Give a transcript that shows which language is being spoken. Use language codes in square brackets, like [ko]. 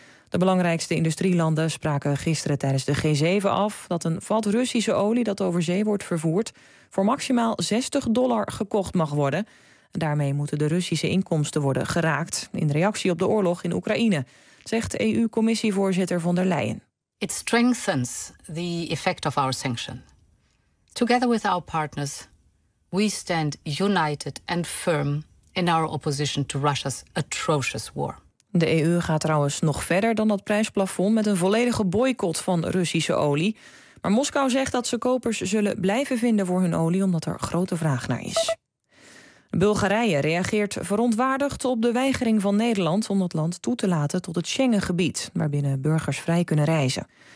[nl] De belangrijkste industrielanden spraken gisteren tijdens de G7 af dat een vat Russische olie dat over zee wordt vervoerd voor maximaal $60 gekocht mag worden. Daarmee moeten de Russische inkomsten worden geraakt in reactie op de oorlog in Oekraïne, zegt EU-commissievoorzitter von der Leyen. [en] It strengthens the effect of our sanction. Together with our partners, we stand united and firm in our opposition to Russia's atrocious war. [nl] De EU gaat trouwens nog verder dan dat prijsplafond met een volledige boycott van Russische olie. Maar Moskou zegt dat ze kopers zullen blijven vinden voor hun olie omdat er grote vraag naar is. Bulgarije reageert verontwaardigd op de weigering van Nederland om dat land toe te laten tot het Schengengebied, waarbinnen burgers vrij kunnen reizen.